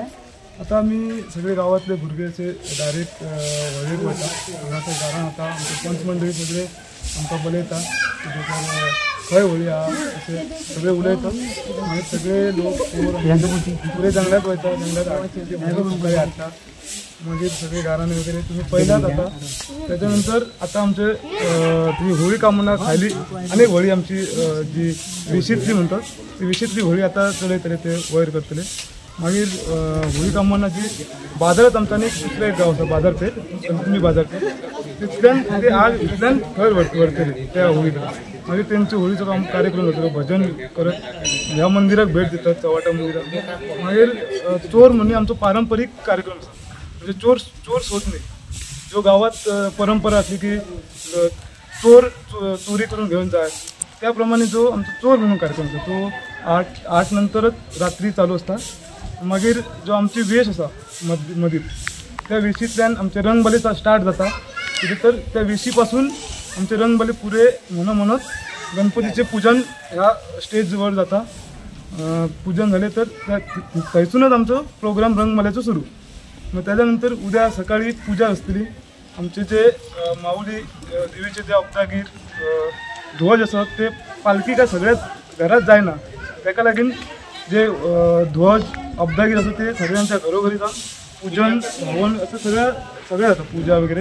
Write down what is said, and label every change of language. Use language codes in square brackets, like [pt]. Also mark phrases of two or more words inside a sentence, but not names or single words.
[kok] आता आम्ही सगळे गावातले भुरगेचे डायरेक्ट व्हळेक वता, हांगासर घरान आता आमचे पंच मंडळी सगळे आमकां बलयता, खंय होळी हा अशें सगळे उलयतात. मागीर सगळे लोक पुरे जंगलात वयता, जंगलात हाडटा, मागीर सगळे गारांनी वगैरे तुम्ही पयल्यात आता. त्याच्यानंतर आता आमचे ती होळी कामना खायली आणि होळी आमची जी विशीतली म्हणतात, ती विशीतली होळी आता चलयतले, ते वयर करतले. मागीर होळी कामनाची बाजारात आमच्यानी दुसरें एक गांव आसा बाजारपेठ, संतुमी बाजारपेठ, तितल्यान ते आज इतल्यान थंय व्हरतले त्या होळी कडेन. मागीर तेंचे होळीचो कार्यक्रम जातलो, भजन करत ह्या मंदिराक भेट दितात, चवाटा मंदिराक. मागीर चोर म्हणून आमचो पारंपारीक कार्यक्रम आसा, म्हणजे चोर सोदणे. जो गावात परंपरा असली की चोर चोरी करून घेऊन जाय, त्याप्रमाणे जो आमचो चोर म्हणून कार्यक्रम आसा तो 8 नंतरच रात्री चालू असता. मागीर जो आमची वेश आसा मदीं, त्या वेशींतल्यान आमचे रंगबली स्टार्ट जाता. कितें तर त्या वेशी पासून आमचे रंगबली पुरे म्हणत गणपतीचे पूजन ह्या स्टेजवर जाता. पूजन झाले तर थंयसूनच आमचो प्रोग्राम रंगमल्याचो सुरू. [mr] मग त्याच्यानंतर उद्या सकाळी पूजा असतली. आमचे जे माऊली देवीचे जे अब्दागीर ध्वज असतात ते पालखी काय सगळ्यात घरात जायना, ताका लागून जे ध्वज अब्दागीर असतात ते सगळ्यांच्या घरोघरी जाऊन पूजन हवन असं सगळं जातं, पूजा वगैरे.